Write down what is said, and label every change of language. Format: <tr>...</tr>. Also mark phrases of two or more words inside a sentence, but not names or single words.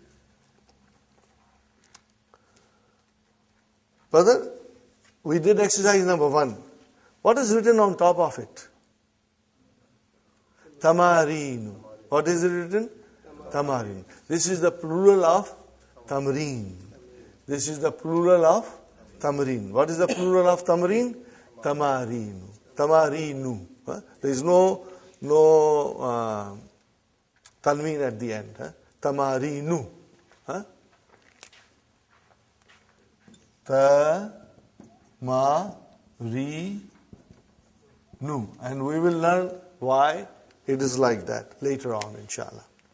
<en>Brother, we did exercise number 1. What is written on top of it? Tamareen. What is it written? Tamareen. This is the plural of tamreen. This is the plural of tamreen. What is the plural of tamreen?</en> <ar>تمارين. تمارينُ.</ar> <en>There is no tanween at the end.</en> <ar>تمارينُ. تمارينُ.</ar> <en>And we will learn why it is like that later on,</en> <ar>إن شاء الله.</ar>